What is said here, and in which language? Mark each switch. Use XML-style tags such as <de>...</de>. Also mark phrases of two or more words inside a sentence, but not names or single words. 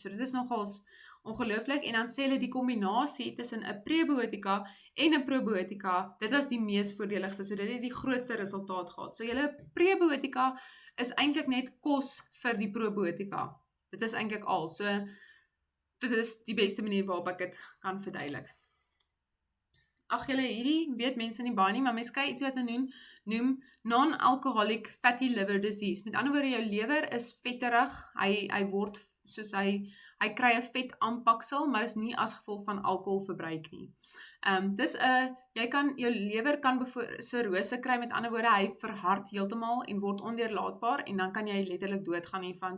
<af>So dit is nogals ongelooflik, en dan sê hulle die kombinasie tussen 'n prebiotika en 'n probiotika, dit was die mees voordeligste, so dit het die grootste resultaat gehad. So julle prebiotika is eintlik net kos vir die probiotika. Dit is eintlik al, so dit is die beste manier waarop ek dit kan verduidelik. Ag julle, hierdie weet mense nie baie nie, maar mense kry iets wat hulle noem</af> <en>non-alcoholic fatty liver disease.</en> <af>Met ander woorde, jou lewer is vetterig, hy word soos hy kry 'n vet aanpaksel, maar is nie as gevolg van alkoholverbruik nie. Jou lewer kan cirrose kry, met ander woorde, hy verhard heeltemal en word ondeurlaatbaar, en dan kan jy letterlik doodgaan hiervan.</af>